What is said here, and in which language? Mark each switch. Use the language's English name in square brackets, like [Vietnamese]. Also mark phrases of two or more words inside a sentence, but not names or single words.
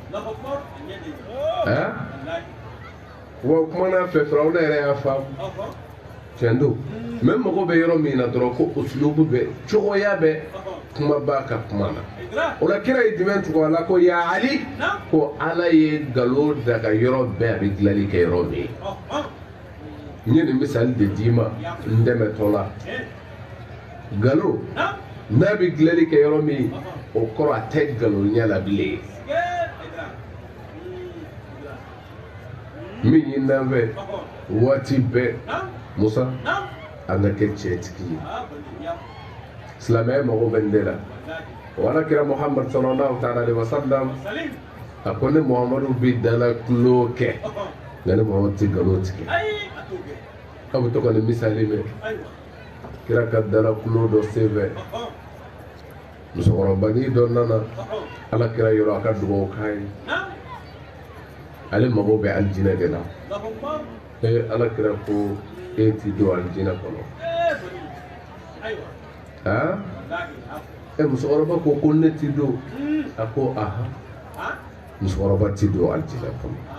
[Bambara] wa kuma n'a fɛ firawuna yɛrɛ y'a fa tiɲɛ don mɛ mago bɛ yɔrɔ min na dɔrɔn ko usulubu bɛ cogoya bɛ kuma ba ka kuma na o la kira ye jumɛn tugu a la ko ya ali ko ala ye galo daga yɔrɔ bɛɛ a bɛ dilanli kɛ yɔrɔ min n ye nin misali de d'i ma n dɛmɛtɔ la galo n'a bɛ dilanli kɛ yɔrɔ min o kɔrɔ a tɛ galo ɲɛ la bilen min ye n'an fɛ waati bɛɛ musa an ka kɛ cɛtigi ye silamɛya mago bɛ nin de la wala kira muhammad sallallahu [Arabic] تعالى عليه وسلم [Bambara] a ko ne muhammadu bɛ dala tulo kɛ nka ne muhammadu tɛ galo tigɛ a bɛ to ka nin misali mɛn kira ka dala tulo dɔ senfɛ musokɔrɔbanin dɔ nana ala kira yɔrɔ a ka dugawu k'a ye ale mago bɛ alijinɛ de la ala kira ko e ti don alijinɛ kɔnɔ musokɔrɔba ko ne ti don a ko aha musokɔrɔba ti don alijinɛ kɔnɔ